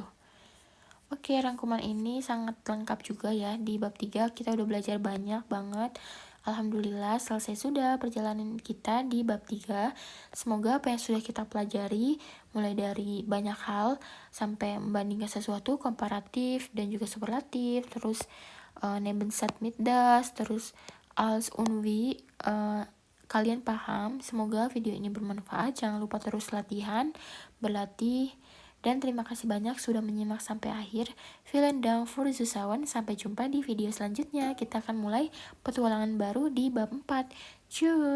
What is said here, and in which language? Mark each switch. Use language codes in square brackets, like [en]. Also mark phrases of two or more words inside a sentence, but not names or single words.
[id] Oke, rangkuman ini sangat lengkap juga ya. Di bab 3 kita udah belajar banyak banget. Alhamdulillah selesai sudah perjalanan kita di bab 3. Semoga apa yang sudah kita pelajari, mulai dari banyak hal sampai membandingkan sesuatu, komparatif dan juga superlatif, terus [de] Nebensatz mit das, [id] terus [de] als und wie, [id] kalian paham. Semoga video ini bermanfaat. Jangan lupa terus latihan, berlatih. Dan terima kasih banyak sudah menyimak sampai akhir. [de] Vielen Dank für Zusawan. [id] Sampai jumpa di video selanjutnya. Kita akan mulai petualangan baru di bab 4.